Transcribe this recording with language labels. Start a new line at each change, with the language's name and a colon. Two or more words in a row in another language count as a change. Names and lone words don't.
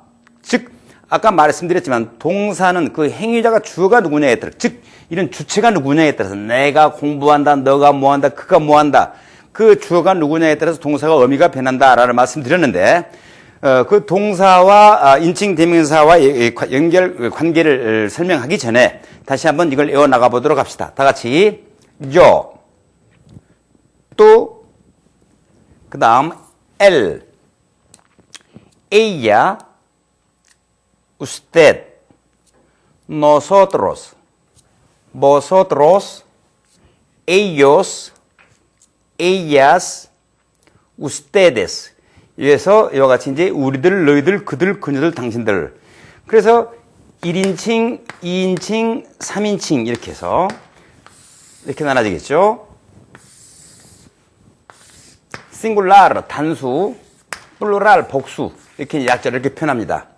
Korean: 즉 아까 말씀드렸지만 동사는 그 행위자가 주어가 누구냐에 따라, 즉 이런 주체가 누구냐에 따라서 내가 공부한다, 너가 뭐한다, 그가 뭐한다, 그 주어가 누구냐에 따라서 동사가 의미가 변한다라는 말씀드렸는데, 그 동사와 인칭 대명사와 연결 관계를 설명하기 전에 다시 한번 이걸 외워 나가 보도록 합시다. 다 같이 yo, 또 그다음
Spanish: él, ella, usted, nosotros, vosotros, ellos, ellas, ustedes.
Korean: 이래서 이와 같이 이제 우리들, 너희들, 그들, 그녀들, 당신들. 그래서 1인칭, 2인칭, 3인칭 이렇게 해서 이렇게 나눠지겠죠. 싱글라르, 단수, 플루랄, 복수 이렇게 약자를 이렇게 표현합니다.